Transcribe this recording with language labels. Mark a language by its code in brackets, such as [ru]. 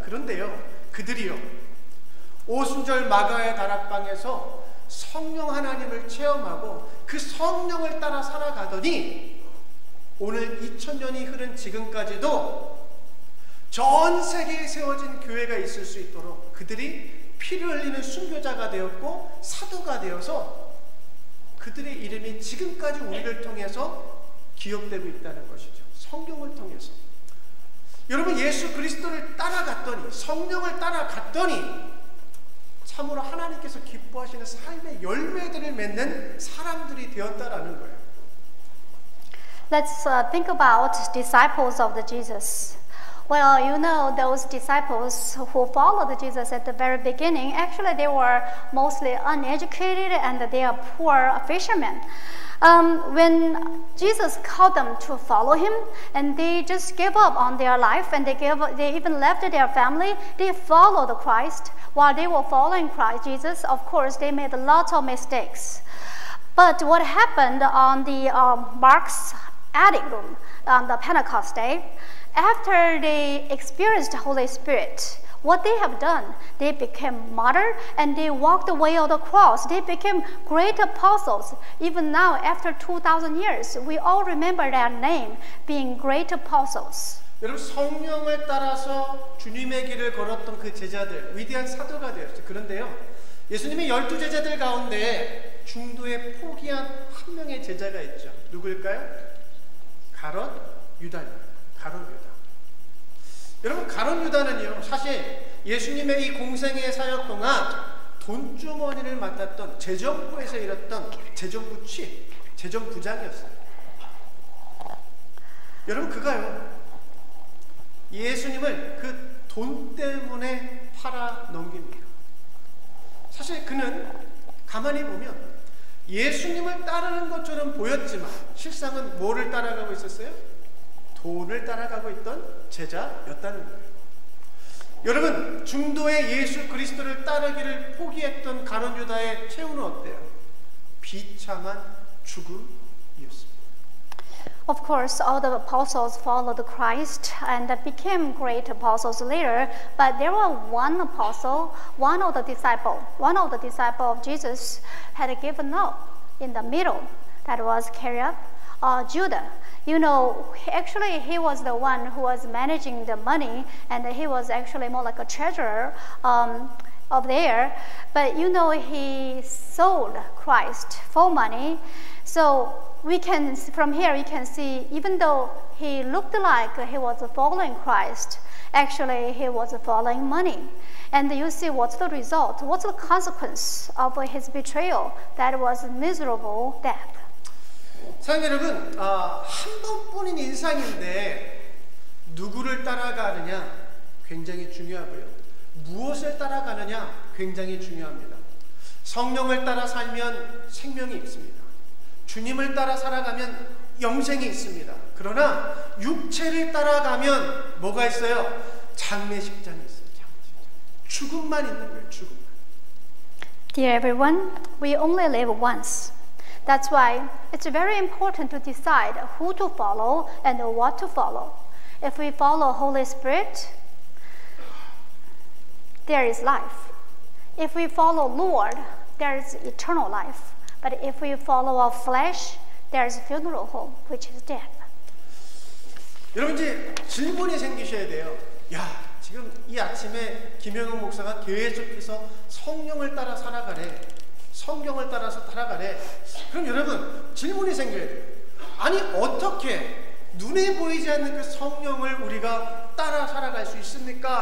[ko] 그런데요, 그들이요, 오순절 마가의 다락방에서 성령 하나님을 체험하고 그 성령을 따라 살아가더니 오늘 2000년이 흐른 지금까지도 전 세계에 세워진 교회가 있을 수 있도록 그들이 피를 흘리는 순교자가 되었고 사도가 되어서 그들의 이름이 지금까지 우리를 통해서 기억되고 있다는 것이죠. 성경을 통해서. 여러분, 예수 그리스도를 따라갔더니, 성령을 따라갔더니 참으로 하나님께서 기뻐하시는 삶의 열매들을 맺는 사람들이 되었다라는 거예요. [en] Let's think about disciples of the Jesus. Well, you know, those disciples who followed Jesus at the very beginning, actually they were mostly uneducated and they are poor fishermen. When Jesus called them to follow him, and they just gave up on their life, and they even left their family, they followed Christ. While they were following Christ Jesus, of course, they made lots of mistakes. But what happened on the Mark's attic room on the Pentecost day, after they experienced the Holy Spirit, what they have done, they became martyrs and they walked the way of the cross. They became great apostles. Even now, after 2,000 years, we all remember their name, being great apostles. [ko] 여러분 성령을 따라서 주님의 길을 걸었던 그 제자들 위대한 사도가 되었죠. 그런데요, 예수님의 12제자들 가운데 중도에 포기한 한 명의 제자가 있죠. 누구일까요? 가롯 유다입니다. 가롯 유다. 여러분 가롯 유다는요, 사실 예수님의 이 공생의 사역 동안 돈주머니를 맡았던 재정부에서 일했던 재정부 치, 재정부장이었어요. 여러분 그가요, 예수님을 그 돈 때문에 팔아 넘깁니다. 사실 그는 가만히 보면 예수님을 따르는 것처럼 보였지만 실상은 뭐를 따라가고 있었어요? 돈을 따라가고 있던 제자였다는 거예요. 여러분 중도에 예수 그리스도를 따르기를 포기했던 가룟 유다의 최후는 어때요? 비참한 죽음이었습니다. [en] Of course, all the apostles followed Christ and became great apostles later. But there was one apostle, one of the disciples of Jesus had given up in the middle. That was Iscariot, Judah. You know, actually he was the one who was managing the money, and he was actually more like a treasurer of there. But you know, he sold Christ for money. So we can, from here we can see, even though he looked like he was following Christ, actually he was following money. And you see what's the result, what's the consequence of his betrayal? That was miserable death. [ko] 사랑하는 여러분, 한 번뿐인 인상인데 누구를 따라가느냐 굉장히 중요하고요. 무엇을 따라가느냐 굉장히 중요합니다. 성령을 따라 살면 생명이 있습니다. 주님을 따라 살아가면 영생이 있습니다. 그러나 육체를 따라가면 뭐가 있어요? 장례식장이 있어요. 죽음만 있는 거예요. 죽음만. [en] Dear everyone, we only live once. That's why it's very important to decide who to follow and what to follow. If we follow Holy Spirit, there is life. If we follow Lord, there is eternal life. But if we follow our flesh, there is funeral home, which is death. [ko] 여러분 이제 질문이 생기셔야 돼요. 야, 지금 이 아침에 김영훈 목사가 계속해서 성령을 따라 살아가래. 성경을 따라서 살아가래. 그럼 여러분 질문이 생겨야 돼요. 아니 어떻게 눈에 보이지 않는 그 성령을 우리가 따라 살아갈 수 있습니까?